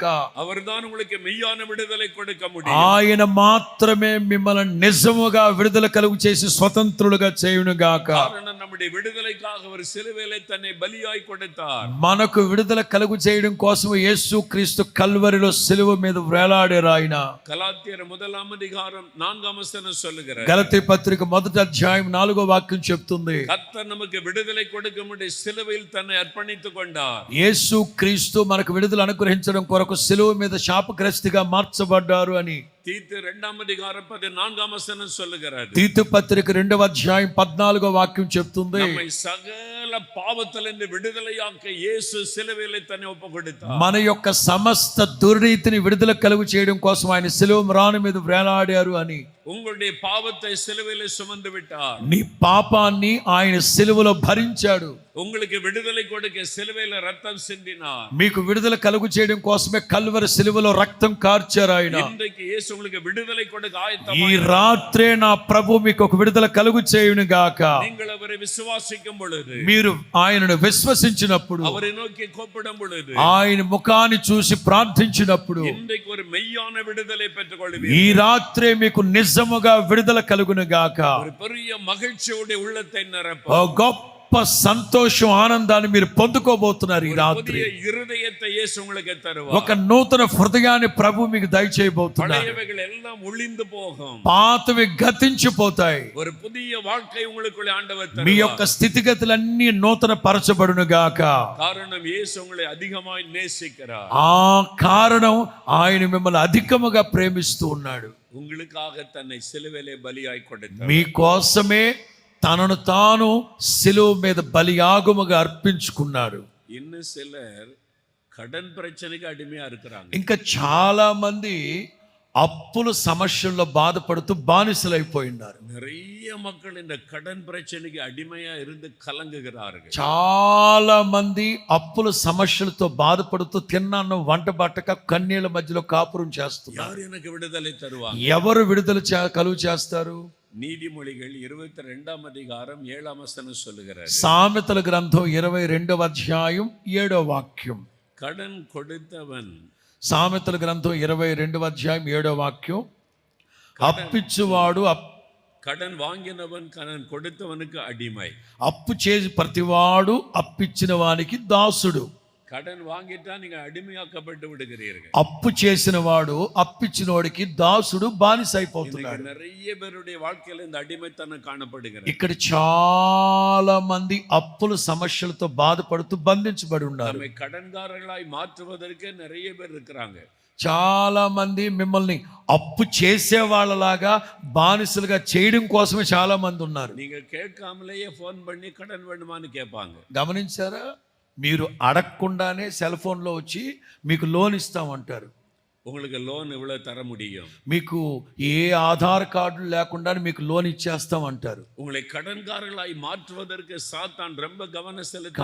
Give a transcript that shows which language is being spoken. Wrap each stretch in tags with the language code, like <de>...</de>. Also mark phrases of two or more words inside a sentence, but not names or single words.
<ta>அவர்தான் உங்களுக்கு மெய்யான விடுதலை கொடுக்க முடியும்.</ta> <te>ఆయన మాత్రమే మిమ్మల్ని నిజముగా విడుదల కలుగు చేసి స్వతంత్రులుగా చేయును గాక.</te> <ta>காரணம் நம்முடைய விடுதலைக்காக அவர் சிலுவையிலே தன்னை பலியாய் கொடுத்தார்.</ta> <te>మనకు విడుదల కలుగు చేయడం కోసం యేసు క్రీస్తు కల్వరిలో సిలువ మీద వేలాడారు ఆయన.</te> <ta>கலாத்தியர் 1 அதிகாரம் 4 வசனம் சொல்லுகிறார்.</ta> <te>గలతీ పత్రిక 1వ అధ్యాయం 4వ వాక్యం చెప్తుంది.</te> <ta>கர்த்தர் நமக்கு விடுதலை கொடுக்க முடிய சிலுவையில் தன்னை அர்ப்பணித்துக் கொண்டார்.</ta> <te>యేసు క్రీస్తు మనకు విడుదల అనుగ్రహించడం కొరకు సిలువ మీద శాపగ్రస్తిగా మార్చబడ్డారు అని</te> <ta>தீத்து 2 அதிகாரம் 14 வசனம் சொல்லுகிறது.</ta> <te>తీతు పత్రిక 2వ అధ్యాయం 14వ వాక్యం చెప్తుంది.</te> <ta>நம்மை சகல பாவத்திலிருந்து விடுதலையாக்க இயேசு சிலுவையிலே தன்னை ஒப்புக்கொடுத்தார்.</ta> <te>మన యొక్క సమస్త దుర్నీతిని విడుదల కలుగు చేయడం కోసం ఆయన సిలువ మ్రాను మీద వేలాడారు అని.</te> <ta>உங்களுடைய பாவத்தை சிலுவையிலே சுமந்து விட்டார்.</ta> <te>నీ పాపాన్ని ఆయన సిలువలో భరించాడు.</te> <ta>உங்களுக்கு விடுதலை கொடுக்க சிலுவையில ரத்தம் சிந்தினார்.</ta> <te>మీకు విడుదల కలుగు చేయడం కోసమే కల్వరి సిలువలో రక్తం కార్చారు ఆయన.</te> <ta>இன்றைக்கு இயேசு உங்களுக்கு விடுதலை கொடுக்க</ta> <te>ఈ</te> <ta>ஆயத்தமாய்</ta> <te>రాత్రే నా ప్రభు మీకు ఒక విడుదల కలుగు చేయును గాక.</te> <ta>நீங்கள் அவரை விசுவாசிக்கும் பொழுது,</ta> <te>మీరు ఆయనను విశ్వసించినప్పుడు,</te> <ta>அவரை நோக்கி கூப்பிடும் பொழுது,</ta> <te>ఆయన ముఖాన్ని చూసి ప్రార్థించినప్పుడు</te> <ta>இன்றைக்கு ஒரு மெய்யான விடுதலை பெற்றுக்</ta> <te>ఈ</te> <ta>கொள்வீர்கள்.</ta> <te>రాత్రే మీకు నిజముగా విడుదల కలుగును గాక.</te> <ta>ஒரு பெரிய మహిழ்ச்சியோட உள்ளத்தை நிரப்ப,</ta> <te>ఓ గొప్ప సంతోషం ఆనందాన్ని మీరు పొందుకోబోతున్నారు ఈ రాత్రి.</te> <ta>புதிய இருதயத்தை இயேசு உங்களுக்கு தருவார்.</ta> <te>ఒక నూతన హృదయాన్ని ప్రభు మీకు దయచేయబోతున్నారు.</te> <ta>பழையவைகள் எல்லாம் ஒளிந்து போகும்.</ta> <te>పాతవి గతించిపోతాయి.</te> <ta>ஒரு புதிய வாழ்க்கை உங்களுக்குள்ளே ஆண்டவர்</ta> <te>మీ</te> <ta>தருவார்.</ta> <te>యొక్క స్థితిగతులన్నీ నూతన పరచబడును గాక.</te> <ta>காரணம் இயேசு உங்களை அதிகமாய் நேசிக்கிறார்.</ta> <te>ఆ కారణం ఆయన మిమ్మల్ని అధికముగా ప్రేమిస్తూ ఉన్నాడు.</te> <ta>உங்களுக்காக தன்னை சிலுவையிலே பலியாய் கொடுத்தார்.</ta> <te>మీకోసమే తనను తాను సిలువ మీద బలియాగముగా అర్పించుకున్నాడు.</te> <ta>இன்னும் சிலர் கடன் பிரச்சனைக்கு அடிமையா இருக்கிறாங்க.</ta> <te>ఇంకా చాలా మంది అప్పుల సమస్యల్లో బాధపడుతూ బానిసలైపోయినారు.</te> <ta>நிறைய மக்கள் இந்த கடன் பிரச்சனைக்கு அடிமையா இருந்து கலங்குகிறார்கள்.</ta> <te>చాలా మంది అప్పుల సమస్యలతో బాధపడుతూ తిన్నాను వంట బట్టక కన్నీళ్ళ మధ్యలో కాపురం చేస్తున్నారు.</te> <ta>யார் எனக்கு விடுதலை தருவாங்க?</ta> <te>ఎవరు విడుదల కలుగు చేస్తారు?</te> <ta>நீதிமொழிகள் 22 அதிகாரம் 7 வசனம் சொல்லுகிறார்.</ta> <te>సామెతల గ్రంథం 22వ అధ్యాయం 7వ వాక్యం.</te> <ta>கடன் கொடுத்தவன்,</ta> <te>సామెతల గ్రంథం 22వ అధ్యాయం 7వ వాక్యం, అప్పిచ్చువాడు</te> <ta>கடன் வாங்கினவன் கடன் கொடுத்தவனுக்கு அடிமை.</ta> <te>అప్పు చేసి ప్రతివాడు అప్పిచ్చిన వానికి దాసుడు.</te> <ta>கடன் வாங்கிட்டா நீங்க அடிமையாக்கப்பட்டு விடுகிறீர்கள்.</ta> <te>అప్పు చేసిన వాడు అప్పిచ్చిన వాడికి దాసుడు బానిస అయిపోతున్నాడు.</te> <ta>நிறைய பேருடைய வாழ்க்கையில இந்த அடிமைத்தனம் காணப்படுகிறது.</ta> <te>ఇక్కడ చాలా మంది అప్పుల సమస్యలతో బాధపడుతూ బంధించబడి ఉన్నారు.</te> <ta>நம்மை கடன்காரர்களாய் மாற்றுவதற்கு நிறைய பேர் இருக்கிறாங்க.</ta> <te>చాలా మంది మిమ్మల్ని అప్పు చేసే వాళ్ళలాగా బానిసలుగా చేయడం కోసమే చాలా మంది ఉన్నారు.</te> <ta>நீங்க கேட்காமலேயே ஃபோன் பண்ணி கடன் வேண்டுமான்னு கேட்பாங்க.</ta> <te>గమనించారా? మీరు అడగకుండానే సెల్ ఫోన్లో వచ్చి మీకు లోన్ ఇస్తామంటారు.</te> <ta>உங்களுக்கு லோன் இவ்வளவு தர முடியும்,</ta> <te>మీకు ఏ ఆధార్ కార్డు లేకుండా మీకు లోన్ ఇచ్చేస్తామంటారు.</te> <ta>உங்களை கடன்காரர்களாய் மாற்றுவதற்கு சாத்தான் ரொம்ப கவனம் செலுத்த.</ta>